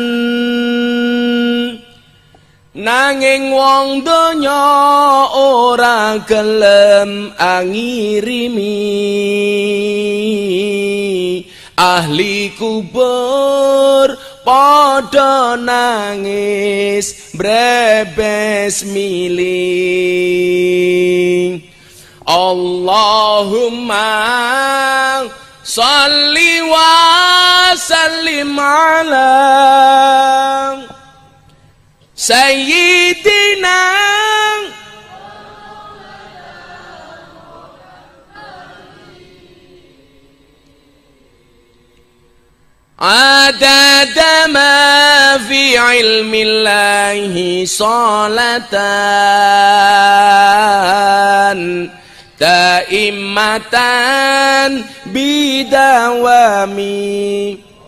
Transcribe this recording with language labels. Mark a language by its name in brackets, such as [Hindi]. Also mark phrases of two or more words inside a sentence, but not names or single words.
[Javanese] Nanging wong donya ora gelem angirimi, ahli kubur padha nangis brebes miling. [Arabic] اللهم صل وسلم على سيدنا عدد ما في علم الله صلاة دائمة بدوام.